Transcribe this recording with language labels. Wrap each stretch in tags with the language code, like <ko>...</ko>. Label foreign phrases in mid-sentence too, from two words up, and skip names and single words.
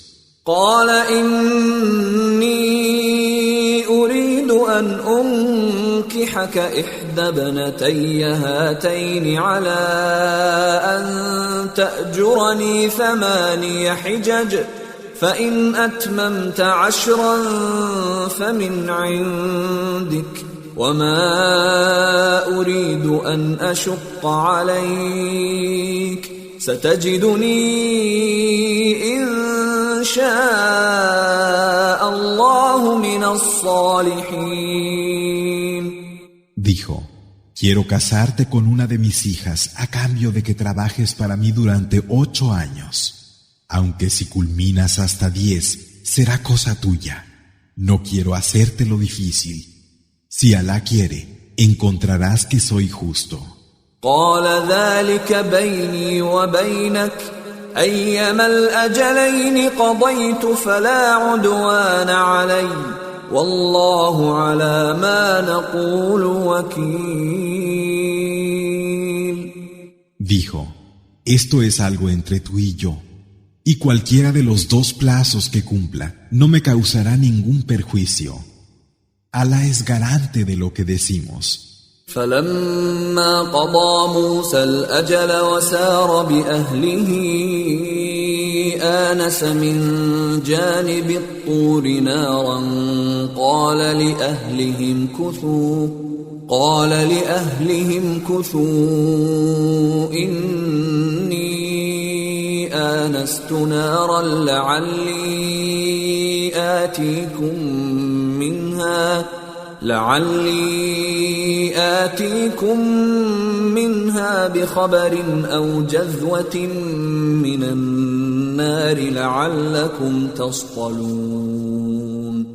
<ar>قال إني أريد أن أنكحك إحدى ابنتي هاتين على أن تأجرني 8 حجج فإن أتممت 10 فمن عندك وما أريد أن أشق عليك ستجدني إن شاء الله من الصالحين.</ar> <es>Dijo: Quiero casarte con una de mis hijas a cambio de que trabajes para mí durante 8 años. Aunque si culminas hasta 10, será cosa tuya. No quiero hacértelo difícil. Si Alá quiere, encontrarás que soy justo.</es> <ar>قال ذلك بيني وبينك أيما الأجلين قضيت فلا عدوان علي والله على ما نقول وكيل.</ar> <es>Dijo: Esto es algo entre tú y yo, y cualquiera de los 2 plazos que cumpla no me causará ningún perjuicio. Alá es garante de lo que decimos.</es> <ar>فلما قضى موسى الأجل وسار بأهله آنس من جانب الطور نارا قال لأهلهم كثوا إني آنست نارا لعلي آتيكم منها بخبر أو جذوة من النار لعلكم تصطلون.</ar>